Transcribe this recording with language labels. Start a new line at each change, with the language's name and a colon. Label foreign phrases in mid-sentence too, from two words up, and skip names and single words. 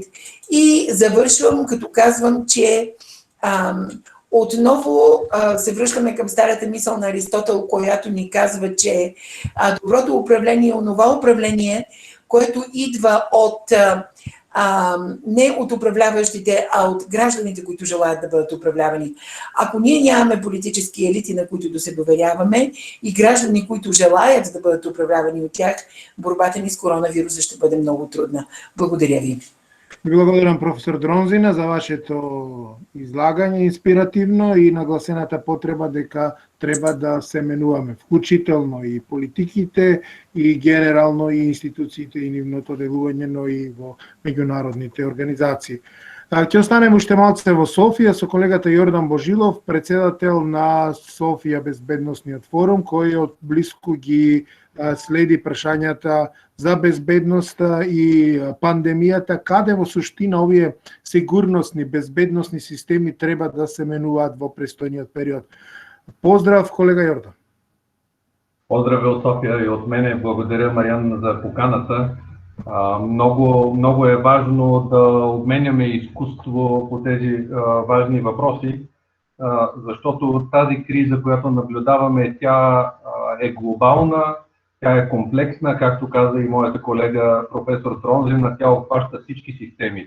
Bulgarian: И завършвам, като казвам, че отново се връщаме към старата мисъл на Аристотел, която ни казва, че доброто управление е онова управление, което идва не от управляващите, а от гражданите, които желаят да бъдат управлявани. Ако ние нямаме политически елити, на които да се доверяваме, и граждани, които желаят да бъдат управлявани от тях, борбата ни с коронавируса ще бъде много трудна. Благодаря ви.
Macedonian: Ви благодарам, професор Дронзина, за вашето излагање инспиративно и нагласената потреба дека треба да се менуваме, вклучително и политиките, и генерално и институциите и нивното делување, но и во меѓународните организации. Ќе останем уште малце во Софија со колегата Јордан Божилов, председател на Софија безбедносниот форум, кој од блиску ги следи прашањата за безбедноста и пандемијата, каде во суштина овие сигурносни, безбедносни системи треба да се менуваат во престојниот период. Поздрав, колега Јордан.
Bulgarian: Поздрави от София и от мене. Благодаря, Мариан, за поканата. Много е важно да обменяме изкуство по тези важни въпроси, защото тази криза, която наблюдаваме, тя е глобална, тя е комплексна, както каза и моята колега професор Дронзина, тя обхваща всички системи.